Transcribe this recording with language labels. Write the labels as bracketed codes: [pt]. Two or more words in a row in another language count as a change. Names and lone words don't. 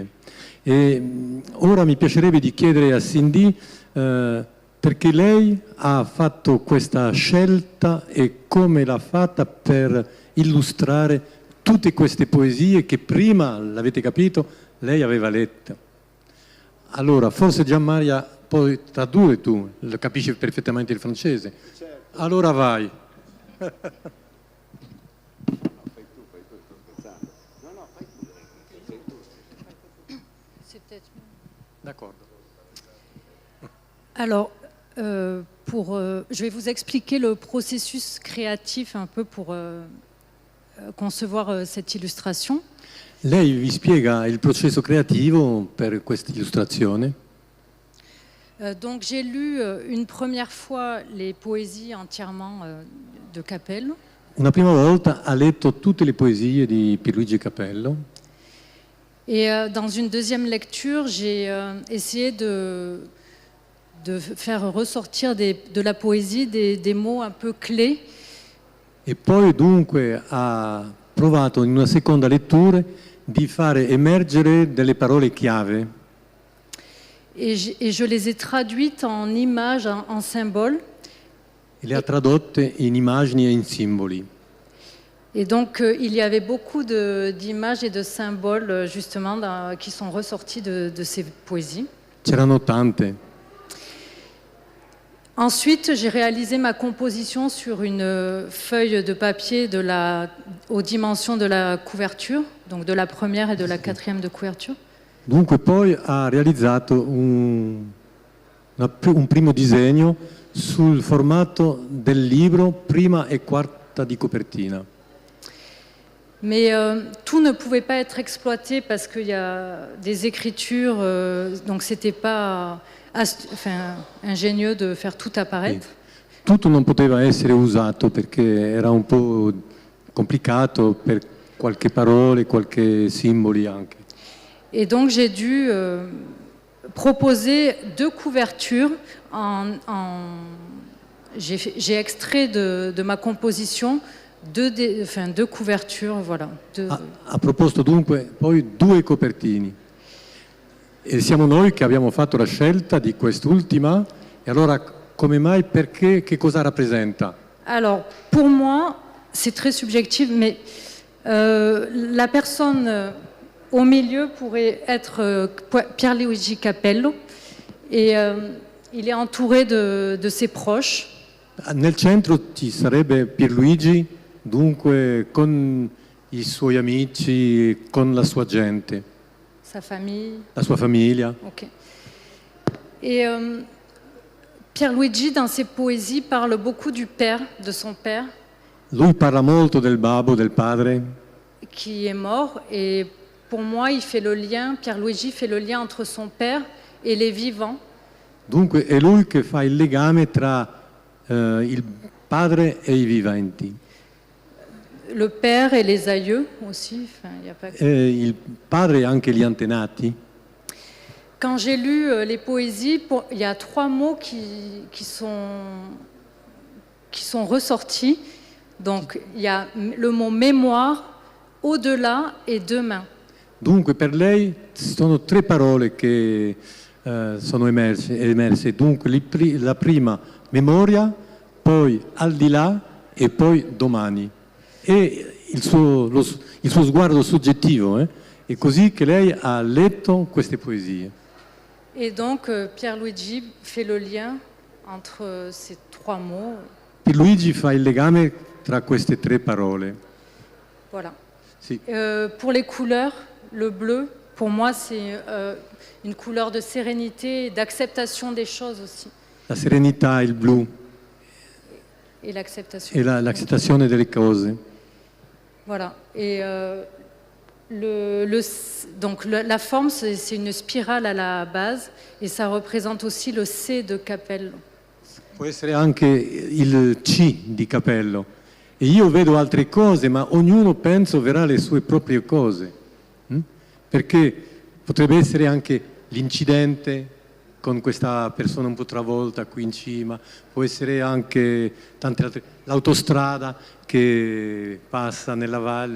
[it] E ora mi piacerebbe di chiedere a Cindy, perché lei ha fatto questa scelta e come l'ha fatta per illustrare tutte queste poesie che prima, l'avete capito, lei aveva letto. Allora, forse Gianmaria puoi tradurre tu, capisci perfettamente il francese. Certo. Allora vai. [fr] D'accord. Alors, je vais vous expliquer le processus créatif un peu pour concevoir cette illustration. [it] Lei vi spiega il processo creativo per questa illustrazione? [fr] Donc j'ai lu une première fois les poésies entièrement de Capello. [it] Una prima volta ha letto tutte le poesie di Pierluigi Capello. [fr] Et dans une deuxième lecture, j'ai essayé de faire ressortir de la poésie des mots un peu clés. [it] E poi dunque ha provato in una seconda lettura di fare emergere delle parole chiave. [fr] Et je les ai traduites en images, en symboles. [it] E le ha tradotte in immagini e in simboli. [fr] Et donc il y avait beaucoup d'images et de symboles justement qui sont ressortis de ces poésies. [it] C'erano tante. [fr] Ensuite, j'ai réalisé ma composition sur une feuille de papier aux dimensions de la couverture, donc de la première et de la quatrième de couverture. [it] Dunque poi ha realizzato un primo disegno sul formato del libro prima e quarta di copertina. [fr] Mais tout ne pouvait pas être exploité parce qu'il y a des écritures, donc c'était pas ingénieux de faire tout apparaître. [it] Tutto non poteva essere usato perché era un po' complicato per qualche parole, qualche simboli anche. [fr] Et donc j'ai dû proposer deux couvertures. J'ai extrait de ma composition deux couvertures, voilà. [it] Ha proposto dunque poi due copertine. E siamo noi che abbiamo fatto la scelta di quest'ultima. E allora come mai, perché, che cosa rappresenta? [fr] Alors, pour moi, c'est très subjectif, mais la personne au milieu pourrait être Pierluigi Capello et il est entouré de ses proches. [it] Nel centro ci sarebbe Pierluigi, dunque con i suoi amici, con la sua gente. [fr] Sa famille. [it] La sua famiglia. Ok. [fr] Et Pierluigi, dans ses poésies, parle beaucoup du père, de son père. [it] Lui parla molto del babbo, del padre. [fr] Qui est mort, et pour moi, Pierluigi fait le lien entre son père et les vivants. [it] Dunque è lui che fa il legame tra il padre e i viventi. [fr] Le père et les aïeux aussi. Enfin, y a pas que... [it] Il padre e anche gli antenati. [fr] Quand j'ai lu les poésies, il y a trois mots qui sont ressortis. Donc il y a le mot mémoire, au-delà et demain. [it] Dunque per lei sono tre parole che sono emerse. Dunque la prima memoria, poi al di là e poi domani. E il suo sguardo soggettivo, è così che lei ha letto queste poesie. [fr] Et donc Pierluigi fait le lien entre ces trois mots. [it] Pierluigi fa il legame tra queste tre parole. [fr] Voilà. [it] Sì. [fr] Pour les couleurs, le bleu, pour moi, c'est une couleur de sérénité et d'acceptation des choses aussi. [it] La serenità, il blu [fr] Et l'acceptation. [it] e l'accettazione delle cose. [fr] Voilà. Et donc la forme, c'est une spirale à la base et ça représente aussi le C de Capello. [it] Può essere anche il C di Capello. E io vedo altre cose, ma ognuno penso verrà le sue proprie cose. Perché potrebbe essere anche l'incidente con questa persona un po' travolta qui in cima, può essere anche tante altre, l'autostrada che passa nella valle.